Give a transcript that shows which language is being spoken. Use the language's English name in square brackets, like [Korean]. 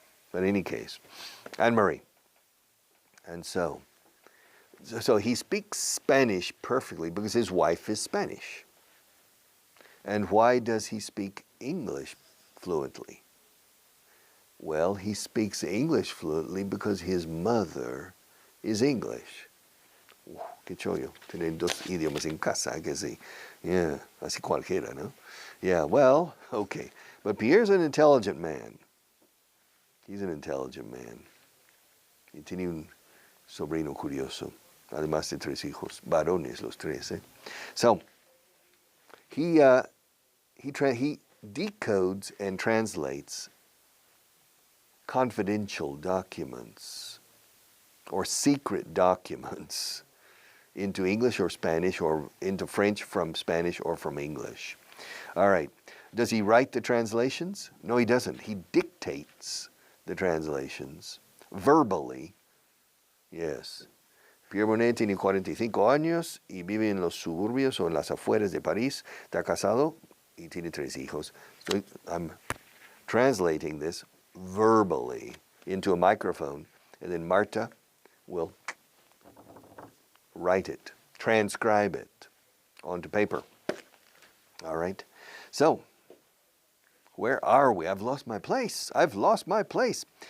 [English] But in any case, Anne-Marie. And so he speaks Spanish perfectly because his wife is Spanish. And why does he speak English fluently? Well, he speaks English fluently because his mother is English. [Spanish] Qué chollo, tener dos idiomas en casa, que sí. [English] Yeah, [Spanish] así cualquiera, ¿no? [English] Yeah, well, okay. But Pierre's an intelligent man. He's an intelligent man. [Spanish] Y tiene un sobrino curioso, además de 3 hijos, varones los 3. [English] So, he decodes and translates confidential documents or secret documents into English or Spanish or into French from Spanish or from English. All right. Does he write the translations? No, he doesn't. He dictates the translations verbally. Yes. [Spanish] Pierre Monet tiene 45 años y vive en los suburbios o en las afueras de París. Está casado y tiene 3 hijos. [English] So I'm translating this verbally into a microphone, and then Marta will write it, transcribe it onto paper. All right? So, where are we? I've lost my place.